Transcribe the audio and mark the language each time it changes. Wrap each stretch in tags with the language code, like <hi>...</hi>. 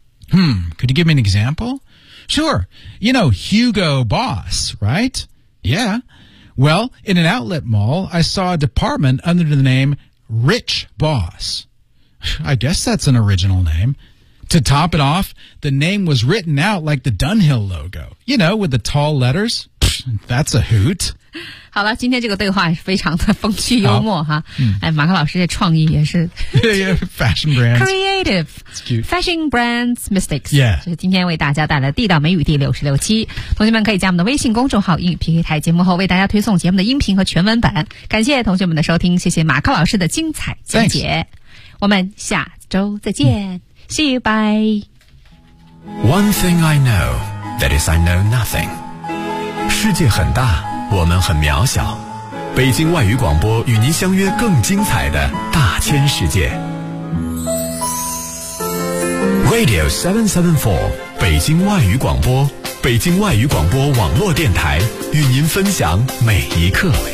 <en>Could you give me an example? Sure. You know Hugo Boss, right? Yeah. Well, in an outlet mall, I saw a department under the name Rich Boss. I guess that's an original name. To top it off, the name was written out like the Dunhill logo. You know, with the tall letters. That's a hoot.</en> <zh>好了，今天这个对话非常的风趣幽默哈。哎，马克老师这创意也是。</zh> <en>Fashion brands. Creative. Fashion brands mistakes. Yeah.</en> <zh>这是今天为大家带来地道美语第66期。同学们可以加我们的微信公众号英语 PK 台，节目后为大家推送节目的音频和全文版。感谢同学们的收听，谢谢马克老师的精彩讲解。</zh> <en>Thanks.</en> <zh>我们下周再见。 See you, bye.</zh> <en>One thing I know, that is I know nothing.</en> <zh>世界很大。我们很渺小，北京外语广播与您相约更精彩的大千世界。 Radio 774，北京外语广播，北京外语广播网络电台，与您分享每一刻。</zh>